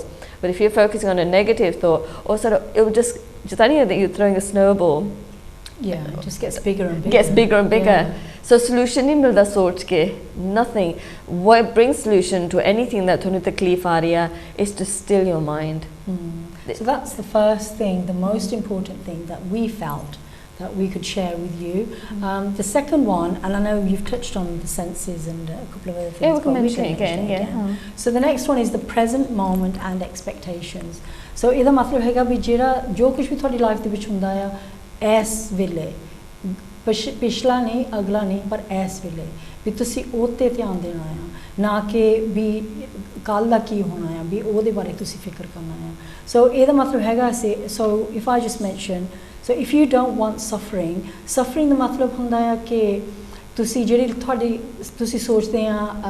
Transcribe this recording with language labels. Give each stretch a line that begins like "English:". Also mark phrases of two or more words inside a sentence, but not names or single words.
English: But if you're focusing on a negative thought, it will just that you're throwing a snowball. Yeah, it just gets bigger and bigger. Gets bigger and bigger. So solution
Punjabi: ਨਹੀਂ ਮਿਲਦਾ ਸੋਚ ਕੇ,
English: nothing. What brings solution to anything that
Punjabi: ਤੁਹਾਨੂੰ ਤਕਲੀਫ਼ ਆ ਰਹੀ ਹੈ
English: is to still your mind. So that's the first thing, the most important thing that we felt that we could share with you. The second one, and I know you've touched on the senses and a couple of other things. Yeah, we can mention it again. So the next one is the present moment and expectations.
Punjabi: So ਇਹਦਾ ਮਤਲਬ ਹੈਗਾ ਵੀ ਜਿਹੜਾ ਜੋ ਕੁਝ ਵੀ ਤੁਹਾਡੀ ਲਾਈਫ ਦੇ ਵਿੱਚ ਹੁੰਦਾ ਆ ਇਸ ਵੇਲੇ ਪਿਛਲਾ ਨਹੀਂ ਅਗਲਾ ਨਹੀਂ ਪਰ ਇਸ ਵੇਲੇ ਵੀ ਤੁਸੀਂ ਉਹ 'ਤੇ ਧਿਆਨ ਦੇਣਾ ਆ ਨਾ ਕਿ ਵੀ ਕੱਲ੍ਹ ਦਾ ਕੀ ਹੋਣਾ ਆ ਵੀ ਉਹਦੇ ਬਾਰੇ ਤੁਸੀਂ ਫਿਕਰ ਕਰਨਾ ਆ ਸੋ ਇਹਦਾ ਮਤਲਬ ਹੈਗਾ
English: so if I just mention so if you don't want suffering
Punjabi: ਦਾ ਮਤਲਬ ਹੁੰਦਾ ਆ ਕਿ ਤੁਸੀਂ ਜਿਹੜੀ ਤੁਹਾਡੀ ਤੁਸੀਂ ਸੋਚਦੇ ਆ